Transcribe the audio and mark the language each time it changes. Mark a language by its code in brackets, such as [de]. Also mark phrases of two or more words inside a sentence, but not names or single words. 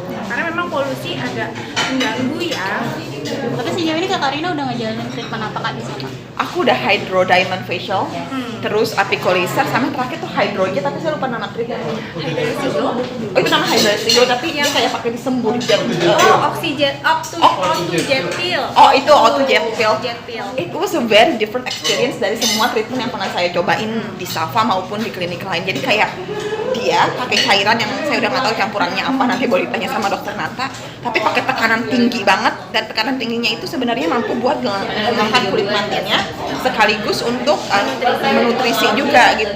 [id] Karena memang polusi agak mengganggu ya. Tapi sejauh ini Kak Karina udah ngejalanin treatment apa Kak di sana? Aku udah [en] hydro diamond facial, [id] terus apico laser, sama terakhir tuh hydrojet, tapi saya lupa nama treatmentnya. Oh itu nama hydrojet, tapi dia kayak pakai disembur jet. Oxyjet jet pill. Oh itu auto jet pill. Jet pill. [en] It was a very different experience [id] dari semua treatment yang pernah saya cobain di Safa maupun di klinik lain. Jadi kayak dia pakai cairan yang saya udah nggak tahu campurannya apa, nanti boleh ditanya sama dokter Nata. Tapi pakai tekanan tinggi banget, dan tekanan tingginya itu sebenarnya mampu buat mengangkat kulit matinya sekaligus untuk menutrisi juga gitu.